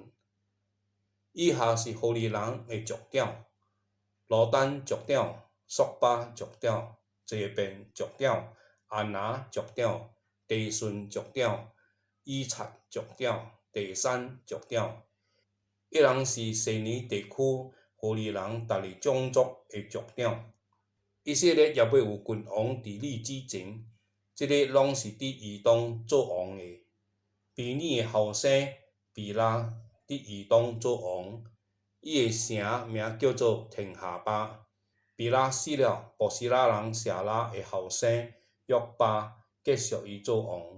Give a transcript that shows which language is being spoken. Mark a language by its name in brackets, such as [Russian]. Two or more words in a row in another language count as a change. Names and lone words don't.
[Min Nan Chinese] 以下是何利人的族長：羅丹族長、索巴族長、這邊族長、亞拿族長、地順族長、以察族長、地珊族長。一人是西尼地區何利人逐個種族的族長。以色列也未有君王佇你之前，這個攏是佇以東做王的。比尼的後生比拉佇以東做王，伊的城名叫做亭哈巴。比拉死了，波斯拉人謝拉的後生約巴繼續伊做王。